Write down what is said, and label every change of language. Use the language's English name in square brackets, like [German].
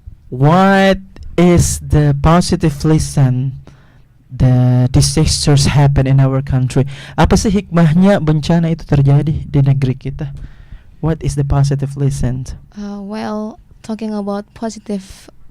[English] What is the positive lesson the disasters happen in our country? [Indonesian] Apa sih hikmahnya bencana itu terjadi di negeri kita? [English] What is the positive lesson? Well, talking about positive